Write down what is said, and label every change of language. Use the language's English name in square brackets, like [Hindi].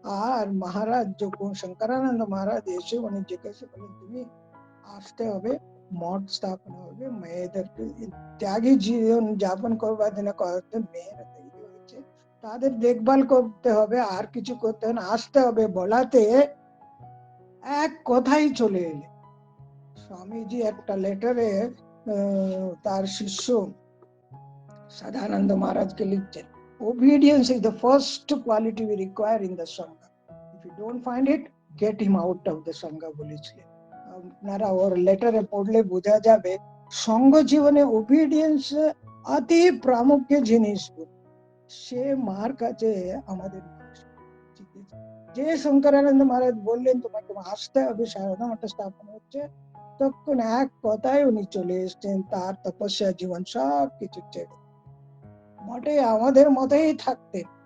[Bangla] আর মহারাজ যখন শঙ্করানন্দ মহারাজ এসে উনি জিজ্ঞাসা করলেন তুমি আসতে হবে, মঠ স্থাপনা হবে, মেয়েদেরকে ত্যাগী জীবন যাপন করবার জন্য কয়েকজন মেয়েরা তৈরি হয়েছে, তাদের দেখভাল করতে হবে, আর কিছু করতে হবে না, আসতে হবে বলাতে এক কথাই চলে এলেন। স্বামীজি একটা লেটারে তার শিষ্য সদানন্দ মহারাজকে লিখছেন, [English] obedience is the first quality we require in the sangha, [Bangla] if you don't find it get him out of the sangha বলেছিলেন। আপনারা ওর লেটারে পড়লে বোঝা যাবে সঙ্গ জীবনে ওবিডিয়েন্স অতি প্রামুখ্য জিনিস। সে মার কাছে আমাদের যে শঙ্করানন্দ মহারাজ বললেন তোমাকে আসতে হবে, সারদা মঠ স্থাপন হচ্ছে, তখন এক কথায় উনি চলে এসছেন, তার তপস্যা জীবন সব কিছু ছেড়ে মঠে আমাদের মতেই থাকতেন।